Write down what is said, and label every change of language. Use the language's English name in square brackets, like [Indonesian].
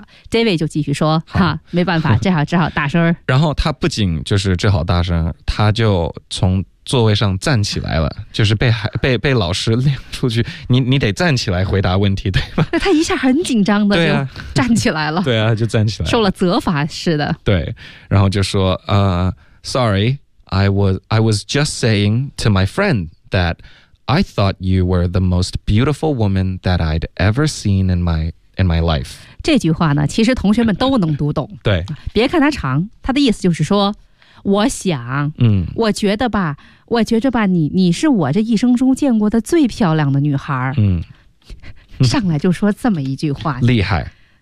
[Chinese] David 就继续说，哈，没办法，只好大声。然后他不仅就是只好大声，他就从座位上站起来了，就是被老师领出去，你得站起来回答问题，对吧？他一下很紧张的就站起来了，对啊，就站起来了，受了责罚似的。对，然后就说， [English] Sorry, I was just saying to my friend that I thought you were the most beautiful woman that I'd ever seen in my life。 [Chinese] 这句话呢，其实同学们都能读懂。对，别看它长，它的意思就是说，我想，我觉得吧，我觉着吧，你是我这一生中见过的最漂亮的女孩。上来就说这么一句话，厉害，